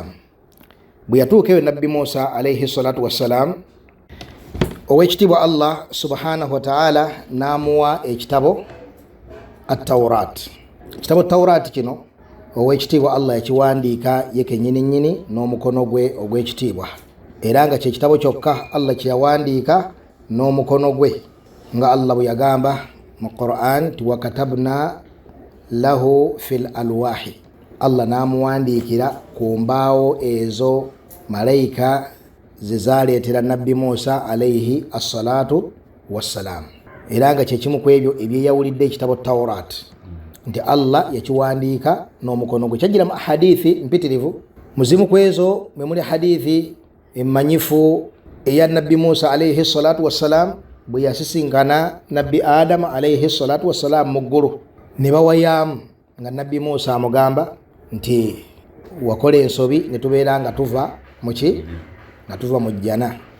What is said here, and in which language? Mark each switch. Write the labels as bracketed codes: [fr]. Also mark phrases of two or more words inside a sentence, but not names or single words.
[lg] Bwe yatuuka eyo Nabbi Musa [ar] عليه الصلاة والسلام, [lg] ow'ekitiibwa Allah [ar] سبحانه وتعالى [lg] n'amuwa ekitabo at-Tawrat. Ekitabo Tawrat kino ow'ekitiibwa Allah yakiwandiika ye kennyini n'omukono gwe ogw'ekitiibwa, era nga kye kitabo kyokka Allah kye yawandiika n'omukono gwe, nga Allah bwe yagamba mu Qur'an ti [ar] وكتبنا له في الألواح, [lg] Allah n'amuwandiikira ku mbaawo ezo malayika ze zaaleetera Nabbi Musa [ar] عليه الصلاة والسلام. [lg] Era nga kye kimu ku ebyo ebyeyawulidde ekitabo Tawrat nti Allah yakiwandiika n'omukono gwe. Kyagira mu hadithi mpitirivu, muzimu ku ezo mwe muli hadithi emanyifu eya Nabbi Musa [ar] عليه الصلاة والسلام [lg] bwe yasisinkana Nabbi Adam [ar] عليه الصلاة والسلام [lg] mu ggulu, ne bawayaamu nga Nabbi Musa amugamba nti wakola ensobi ne tubeera nga tuva muki nga tuva mu jjana.